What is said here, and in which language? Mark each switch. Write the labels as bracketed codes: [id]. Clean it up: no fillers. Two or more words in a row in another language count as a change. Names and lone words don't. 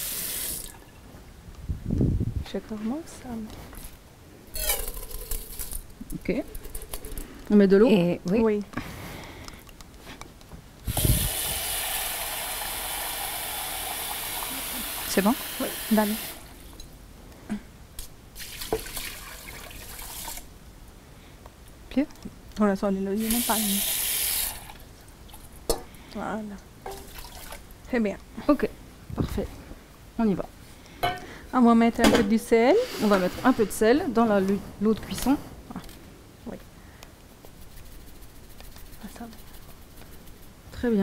[fr] Je commence. Ok. On met de l'eau. Et oui. Oui. C'est bon? Oui. Dale. Più? [hi] थोड़ा सा ले लो ये ना पानी [fr] voilà c'est bien. Ok. Parfait. On y va. On va mettre un peu du sel. On va mettre un peu de sel dans l'eau de cuisson. Oui. Très bien.